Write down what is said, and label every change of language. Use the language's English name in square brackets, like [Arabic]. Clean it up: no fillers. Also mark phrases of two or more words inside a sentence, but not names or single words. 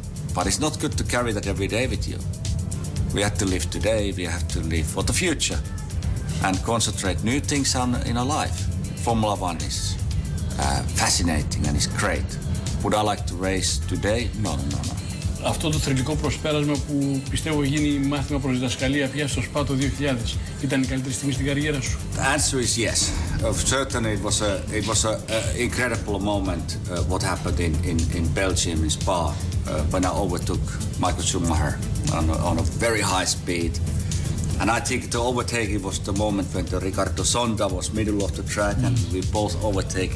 [English] But it's not good to carry that every day with you. We have to live today, we have to live for the future and concentrate new things in our life. Formula 1 is fascinating and it's great. Would I like to race today? No. [Greek] Αυτό το θρυλικό προσπέρασμα που πιστεύω γίνει μάθημα προς διδασκαλία πια στο ΣΠΑ το 2000 ήταν η καλύτερη στιγμή στην καριέρα σου? [English] The answer is yes. Certainly it was a incredible moment what happened in Belgium in Spa when I overtook Michael Schumacher on a very high speed. And I think the overtaking was the moment when the Ricardo Sonda was middle of the track and we both overtaking.